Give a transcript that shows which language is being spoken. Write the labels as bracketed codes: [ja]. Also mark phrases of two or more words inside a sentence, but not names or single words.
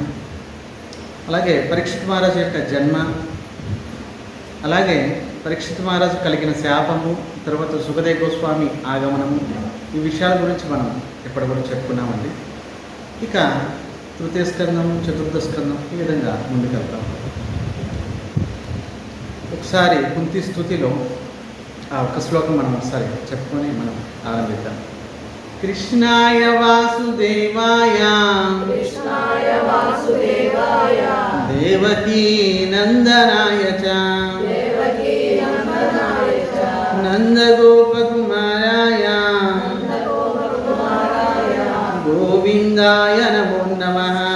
[te] అలాగే పరీక్షిత్ మహారాజు యొక్క జన్మ, అలాగే పరీక్షిత్ మహారాజు కలిగిన శాపము, తర్వాత సుఖదేవ గోస్వామి ఆగమనము, ఈ విషయాల గురించి మనం ఇప్పటి వరకు చెప్పుకున్నామండి. ఇక తృతీయ స్కందము, చతుర్థ స్కందం ఈ విధంగా ముందుకెళ్తాం. ఒకసారి కుంతి స్తుతిలో ఆ ఒక్క శ్లోకం మనం ఒకసారి చెప్పుకొని మనం ఆరంభిద్దాం. [sa] కృష్ణాయ వాసుదేవాయ దేవకీ నందనాయ చ నందగోపకుమారాయ గోవిందాయ నమో నమః.